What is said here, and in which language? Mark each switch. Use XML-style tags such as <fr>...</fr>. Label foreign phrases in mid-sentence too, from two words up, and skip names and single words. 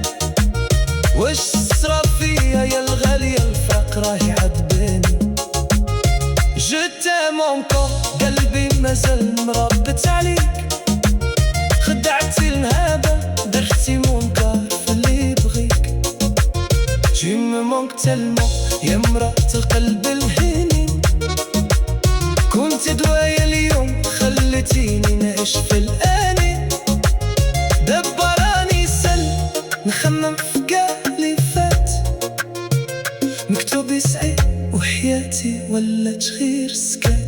<ar>واش صرا فيا يا الغالية الفراق راه يعذبني.</ar> <fr>Je t'aime encore</fr> <ar>قلبي مازال مربط عليك. خدعتي المهابة درتي منكر في اللي بغيك.</ar> <fr>Tu me manques tellement</fr> <ar>يا مرات القلب الهنين. كنت دوايا اليوم خلتيني نعيش في الآنين. دابا راني سل نخمم في كاع اللي فات. مكتوب يسعي وحياتي ولات غير سكات.</ar>